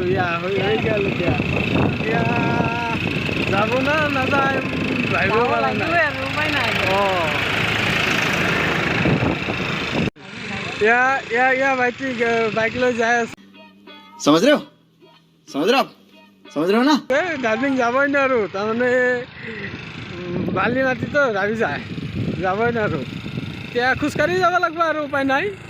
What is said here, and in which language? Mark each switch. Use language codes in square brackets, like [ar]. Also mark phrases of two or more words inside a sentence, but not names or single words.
[as] হৈ গ'ল এতিয়া যাব না নাযায় ভাবিব পৰা নাই আৰু উপায় নাই বাইক লৈ যাই আছে [hi] समझ रहे हो ना [as] ডাৰ্জিলিং যাবই নোৱাৰোঁ তাৰমানে বালি মাটিতো ৰাবি যায় যাবই নোৱাৰোঁ এতিয়া খোজকাঢ়ি যাব লাগিব আৰু উপায় নাই